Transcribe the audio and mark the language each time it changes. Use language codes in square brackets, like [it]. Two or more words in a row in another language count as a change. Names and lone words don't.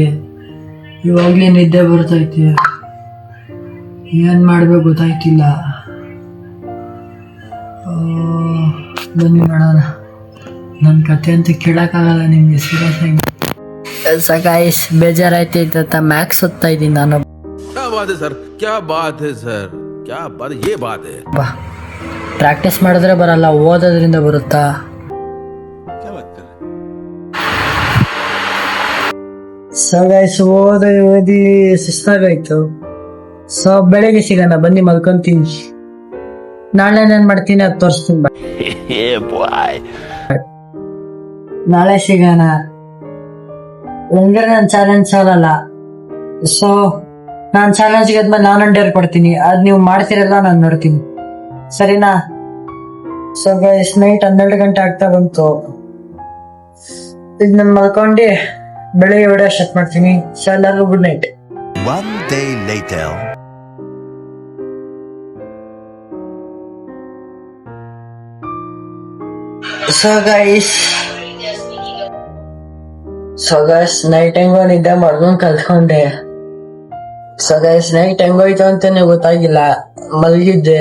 [kn] ಇವಾಗಲೇ ನಿದ್ದೆ ಬರ್ತೈತಿ. ಏನು ಮಾಡ್ಬೇಕು ಗೊತ್ತಾಯ್ತಿಲ್ಲ. ಬನ್ನಿ ಮಾಡೋಣ. ನನ್ನ ಕತೆ ಅಂತ ಕೇಳೋಕ್ಕಾಗಲ್ಲ ನಿಮಗೆ, ಸೀರಿಯಸ್ ಆಗಿ. [en] so guys, [kn] ಬೇಜಾರಾಯ್ತೈತೆ ಅಂತ ಮ್ಯಾಕ್ಸ್ ಓದ್ತಾ ಇದ್ದೀನಿ ನಾನು. [hi] क्या बात है सर, क्या बात है सर, क्या बात, ये बात है. [kn] ಪ್ರಾಕ್ಟೀಸ್ ಮಾಡಿದ್ರೆ ಬರಲ್ಲ, ಓದೋದ್ರಿಂದ ಬರುತ್ತಾ? [hi] क्या बात कर रहे [en] so guys, [kn] ಓದಿ ಸುಸ್ತಾಗಾಯ್ತು. ಸೊ ಬೆಳಗ್ಗೆ ಸಿಗೋಣ, ಬನ್ನಿ ಮಲ್ಕೊಂತೀನಿ. ನಾಳೆ ಏನ್ ಮಾಡ್ತೀನಿ ಅದು ತೋರಿಸ್ತೀನಿ. ನಾಳೆ ಸಿಗೋಣ. ಹೆಂಗ್ರೆ ನಾನು ಚಾಲೆಂಜ್ ಸೋಲಲ್ಲ. ಸೊ ನಾನು ಚಾಲೆಂಜ್ ಗೆದ್ಮೇಲೆ ನಾನು ಡೇರ್ ಕೊಡ್ತೀನಿ. ಅದ್ ನೀವು ಮಾಡ್ತಿರಲ್ಲ, ನಾನು ನೋಡ್ತೀನಿ, ಸರಿನಾ? [en] so guys, night [kn] 12 ಗಂಟೆ ಆಗ್ತಾ ಬಂತು. ಈಗ ನಾನು ಮಲ್ಕೊಂಡು ಬೆಳಿಗ್ಗೆ [en] video start [kn] ಮಾಡ್ತೀನಿ. ಸೊ ಎಲ್ಲರಿಗೂ [en] good night. One day later. so guys night [kn] ಹೆಂಗೋ ನಿದ್ದೆ ಮಾಡ್ಕೊಂಡು ಕಲ್ತ್ಕೊಂಡೆ. [en] so guys, night [kn] ಹೆಂಗೋಯ್ತು ಅಂತಾನೆ ಗೊತ್ತಾಗಿಲ್ಲ, ಮಲಗಿದ್ದೆ.